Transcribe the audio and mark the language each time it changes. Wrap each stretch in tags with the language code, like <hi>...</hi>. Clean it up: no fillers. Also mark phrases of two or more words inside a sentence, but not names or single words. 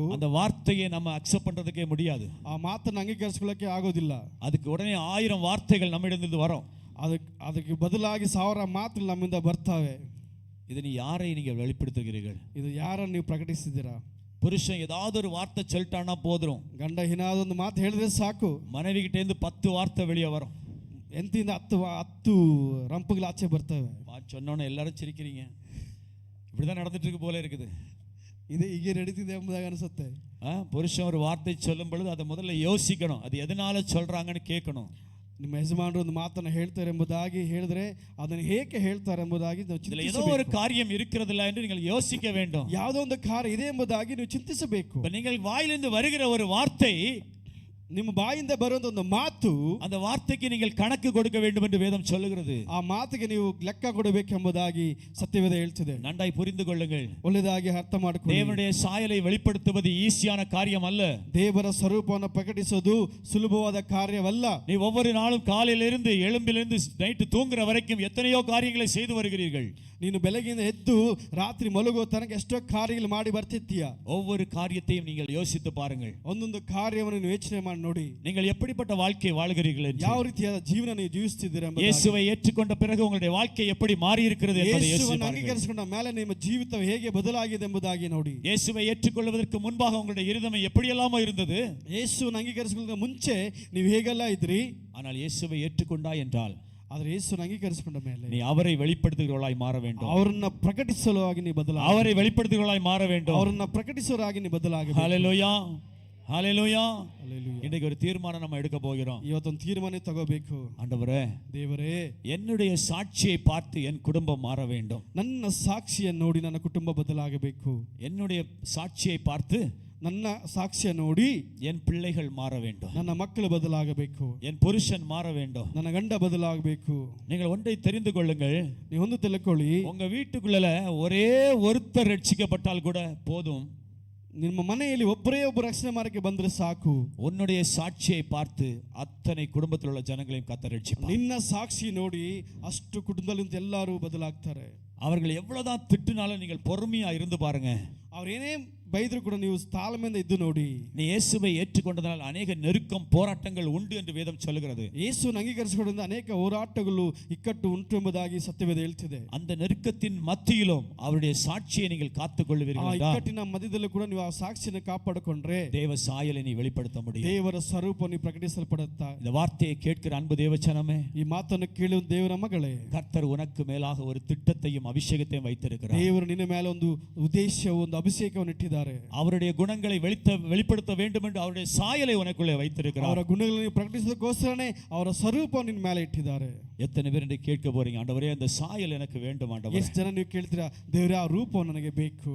<ta>அந்த வார்த்தையை நம்ம அக்செப்ட் பண்றதுக்கே முடியாது.</ta> <kn>ಆ ಮಾತನ್ನು ಅಂಗೀಕರಿಸಿಕೊಳ್ಳಕ್ಕೆ ಆಗೋದಿಲ್ಲ.</kn> <ta>அதுக்கு உடனே 1000 வார்த்தைகள் நம்மிடமிருந்து வரும்.</ta> <kn>ಅದಕ್ಕೆ ಬದಲಾಗಿ 1000 ಮಾತುಗಳು ನಮ್ಮಿಂದ ಬರ್ತವೆ.</kn> <ta>இது நீ யாரை நீங்கள் வெளிப்படுத்துகிறீர்கள்?</ta> <kn>ಇದು ಯಾರನ್ನು ನೀವು ಪ್ರಕಟಿಸಿದ್ದೀರಾ?</kn> <ta>புருஷன் ஏதாவது ஒரு வார்த்தை சொல்லிட்டானா போதும்,</ta> <kn>ಗಂಡ ಏನಾದೊಂದು ಮಾತು ಹೇಳಿದ್ರೆ ಸಾಕು,</kn> <ta>மனைவி கிட்ட இருந்து 10 வார்த்தை வெளியே வரும்.</ta> <kn>ಎಂತಿಂದ 10 ರಂಪುಗಳು ಆಚೆ ಬರ್ತವೆ.</kn> <ta>சொன்னோன்னு எல்லாரும் சிரிக்கிறீங்க. இப்படிதான் நடந்துட்டு இருக்கு போல இருக்குது.</ta> <kn>ಇದು ಹೀಗೆ ನಡೀತಿದೆ ಎಂಬುದಾಗಿ ಅನಿಸುತ್ತೆ.</kn> <ta>புருஷன் ஒரு வார்த்தை சொல்லும் பொழுது அதை முதல்ல யோசிக்கணும், அது எதனால சொல்றாங்கன்னு கேட்கணும்.</ta> <kn>ನಿಮ್ಮ ಯಜಮಾನರು ಒಂದು ಮಾತನ್ನು ಹೇಳ್ತಾರೆ ಎಂಬುದಾಗಿ ಹೇಳಿದ್ರೆ ಅದನ್ನು ಹೇಗೆ ಹೇಳ್ತಾರೆ ಎಂಬುದಾಗಿ ನಾವು ಚಿಂತಿಸಬೇಕು.</kn> <ta>ஏதோ ஒரு காரியம் இருக்கிறதில்ல என்று நீங்கள் யோசிக்க வேண்டும்.</ta> <kn>ಯಾವುದೋ ಒಂದು ಕಾರ್ಯ ಇದೆ ಎಂಬುದಾಗಿ ನೀವು ಚಿಂತಿಸಬೇಕು.</kn> <ta>நீங்கள் வாயிலிருந்து வருகிற ஒரு வார்த்தை,</ta> <kn>ನಿಮ್ಮ ಬಾಯಿಂದ ಬರುವಂತ ಒಂದು ಮಾತು,</kn> <ta>அந்த வார்த்தைக்கு நீங்கள் கணக்கு கொடுக்க வேண்டும் என்று வேதம் சொல்லுகிறது.</ta> <kn>ಆ ಮಾತಿಗೆ ನೀವು ಲೆಕ್ಕ ಕೊಡಬೇಕೆಂಬುದಾಗಿ ಸತ್ಯವೇದ ಹೇಳ್ತಿದೆ.</kn> <ta>நன்றாய் புரிந்து கொள்ளுங்கள்.</ta> <kn>ಒಳ್ಳೆಯದಾಗಿ ಅರ್ಥ ಮಾಡಿಕೊಳ್ಳಿ.</kn> <ta>தேவனுடைய சாயலை வெளிப்படுத்துவது ஈஸியான காரியம் அல்ல.</ta> <kn>ದೇವರ ಸ್ವರೂಪವನ್ನು ಪ್ರಕಟಿಸುವುದು ಸುಲಭವಾದ ಕಾರ್ಯವಲ್ಲ.</kn> <ta>நீ ஒவ்வொரு நாளும் காலையிலிருந்து எழும்பிலிருந்து நைட்டு தூங்குற வரைக்கும் எத்தனையோ காரியங்களை செய்து வருகிறீர்கள்.</ta> <kn>ನೀನು ಬೆಳಗಿನ ಎದ್ದು ರಾತ್ರಿ ಮಲಗುವ ತನಕ ಎಷ್ಟೋ ಕಾರ್ಯಗಳು ಮಾಡಿ ಬರ್ತಿದ್ದೀಯ.</kn> <ta>ஒவ்வொரு காரியத்தையும் நீங்கள் யோசித்து பாருங்கள்.</ta> <kn>ಒಂದೊಂದು ಕಾರ್ಯವನ್ನು ನೀವು ಯೋಚನೆ ಮಾಡಿ ನೋಡಿ.</kn> <ta>நீங்கள் எப்படிப்பட்ட வாழ்க்கை வாழ்கிறீர்கள் என்று,</ta> <kn>ಯಾವ ರೀತಿಯಾದ ಜೀವನ ನೀವು ಜೀವಿಸುತ್ತಿದ್ದೀರಾ ಎಂಬುದಾಗಿ.</kn> <ta>இயேசுவை ஏற்றுக்கொண்ட பிறகு உங்களுடைய வாழ்க்கை எப்படி மாறி இருக்கிறது என்பதை யோசித்து</ta> <kn>ಯೇಸುವನ್ನು</kn> <ta>பாருங்கள்.</ta> <kn>ಅಂಗೀಕರಿಸಿಕೊಂಡ ಮೇಲೆ ನಿಮ್ಮ ಜೀವಿತ ಹೇಗೆ ಬದಲಾಗಿದೆ ಎಂಬುದಾಗಿ ನೋಡಿ.</kn> <ta>இயேசுவை ஏற்றுக்கொள்வதற்கு முன்பாக உங்களுடைய இருதயம் எப்படியெல்லாமோ இருந்தது.</ta> <kn>ಯೇಸುವನ್ನು ಅಂಗೀಕರಿಸಿಕೊಳ್ಳುವ ಮುಂಚೆ ನೀವು ಹೇಗೆಲ್ಲ ಇದ್ರಿ.</kn> <ta>ஆனால் இயேசுவை ஏற்றுக்கொண்டாய் என்றால்,</ta> <kn>ಆದರೆ ಯೇಸುವನ್ನು ಅಂಗೀಕರಿಸಿಕೊಂಡ ಮೇಲೆ</kn> <ta>நீ அவரை வெளிப்படுத்துகிறவளாய் மாற வேண்டும்.</ta> <kn>ಅವರನ್ನ ಪ್ರಕಟಿಸಲುವಾಗಿ ನೀವು ಬದಲಾಗ,</kn> <ta>அவரை வெளிப்படுத்துகிறவளாய் மாற வேண்டும்.</ta> <kn>ಅವರನ್ನ ಪ್ರಕಟಿಸುವರಾಗಿ ನೀವು ಬದಲಾಗಬೇಕು.</kn> <ta>ஹல்லேலூயா, ஹல்லேலூயா.</ta> <kn>ಹಲ್ಲೆಲೂಯಾ.</kn> <ta>இன்னைக்கு ஒரு தீர்மானம் நம்ம எடுக்க போகிறோம்.</ta> <kn>ಇವತ್ತೊಂದು ತೀರ್ಮಾನ ತಗೋಬೇಕು.</kn> <ta>ஆண்டவரே,</ta> <kn>ದೇವರೇ,</kn> <ta>என்னுடைய சாட்சியை பார்த்து என் குடும்பம் மாற வேண்டும்.</ta> <kn>ನನ್ನ ಸಾಕ್ಷಿಯನ್ನು ನೋಡಿ ನನ್ನ ಕುಟುಂಬ ಬದಲಾಗಬೇಕು.</kn> <ta>என்னுடைய சாட்சியை பார்த்து</ta> <kn>ನನ್ನ ಸಾಕ್ಷ್ಯ ನೋಡಿ</kn> <ta>என் பிள்ளைகள் மாற வேண்டும்.</ta> <kn>ನನ್ನ ಮಕ್ಕಳು ಬದಲಾಗಬೇಕು.</kn> <ta>என் புருஷன் மாற வேண்டும்.</ta> <kn>ನನ್ನ ಗಂಡ ಬದಲಾಗಬೇಕು.</kn> <ta>நீங்கள் ஒன்றை தெரிந்து கொள்ளுங்கள்.</ta> <kn>ನೀವು ಒಂದು ತಿಳ್ಕೊಳ್ಳಿ,</kn> <ta>உங்க வீட்டுக்குள்ள ஒரே ஒருத்தர் ரட்சிக்கப்பட்டால் கூட போதும்.</ta> <kn>ನಿಮ್ಮ ಮನೆಯಲ್ಲಿ ಒಬ್ಬರೇ ಒಬ್ಬರು ರಕ್ಷಣೆ ಮಾರ್ಗಕ್ಕೆ ಬಂದ್ರೆ ಸಾಕು.</kn> <ta>உன்னுடைய சாட்சியை பார்த்து அத்தனை குடும்பத்தில் உள்ள ஜனங்களையும் கர்த்தர் ரட்சிப்பார்.</ta> <kn>ನಿನ್ನ ಸಾಕ್ಷಿ ನೋಡಿ ಅಷ್ಟು ಕುಟುಂಬದಲ್ಲಿ ಎಲ್ಲರೂ ಬದಲಾಗ್ತಾರೆ.</kn> <ta>அவர்கள் எவ்வளவுதான் திட்டுனாலும் நீங்கள் பொறுமையா இருந்து பாருங்க.</ta> <kn>ಅವ್ರೇನೇ ಬೈದ್ರು ಕೂಡ ನೀವು ತಾಳ್ಮೆಯಿಂದ ಇದ್ದು ನೋಡಿ.</kn> <ta>நீ இயேசுவை ஏற்றுக்கொண்டதால் அநேக நெருக்கம் போராட்டங்கள் உண்டு என்று வேதம் சொல்லுகிறது.</ta> <kn>ಯೇಸುವನ್ನು ಅಂಗೀಕರಿಸಿಕೊಂಡ ಅನೇಕ ಹೋರಾಟಗಳು ಇಕ್ಕಟ್ಟು ಉಂಟು ಎಂಬುದಾಗಿ ಸತ್ಯವೇದ ಹೇಳ್ತಿದೆ.</kn> <ta>அந்த நெருக்கத்தின் மத்தியிலும் அவருடைய சாட்சியை நீங்கள் காத்துக்கொள்வீர்கள் என்றால்</ta> <kn>ಇಕ್ಕಟ್ಟಿನ ಮಧ್ಯದಲ್ಲೂ ಕೂಡ ನೀವು ಆ ಸಾಕ್ಷಿಯನ್ನು ಕಾಪಾಡಿಕೊಂಡ್ರೆ</kn> <ta>தேவ சாயலை நீ வெளிப்படுத்த முடியும்.</ta> <kn>ದೇವರ ಸ್ವರೂಪವನ್ನು ಪ್ರಕಟಿಸಲ್ಪಡುತ್ತಾ.</kn> <ta>இந்த வார்த்தையை கேட்கிற அன்பு தேவச்சனமே,</ta> <kn>ಈ ಮಾತನ್ನು ಕೇಳುವ ದೇವರ ಮಗಳೇ,</kn> <ta>கர்த்தர் உனக்கு மேலாக ஒரு திட்டத்தையும் அபிஷேகத்தையும் வைத்திருக்கிறார்.</ta> <kn>ದೇವರು ನಿನ್ನ ಮೇಲೆ ಒಂದು ಉದ್ದೇಶವು ಒಂದು ಅಭಿಷೇಕವನ್ನು ಇಟ್ಟಿದ್ದಾರೆ.</kn> <ta>அவருடைய குணங்களை வெளிப்படுத்த வேண்டும் என்று அவருடைய சாயலை உனக்குள்ளே வைத்திருக்கிறார்.</ta> <kn>ಅವರ ಗುಣಗಳನ್ನು ಪ್ರಕಟಿಸೋದಕ್ಕೋಸ್ಕರನೇ ಅವರ ಸ್ವರೂಪವನ್ನು ನಿನ್ನ ಮೇಲೆ ಇಟ್ಟಿದ್ದಾರೆ.</kn> <ta>எத்தனை பேர் என்று கேட்க போறீங்க, ஆண்டவரே அந்த சாயல் எனக்கு வேண்டும் ஆண்டவரே.</ta> <kn>ಎಷ್ಟು ಜನ ನೀವು ಕೇಳ್ತೀರಾ, ದೇವರೇ ಆ ರೂಪವು ನನಗೆ ಬೇಕು.</kn>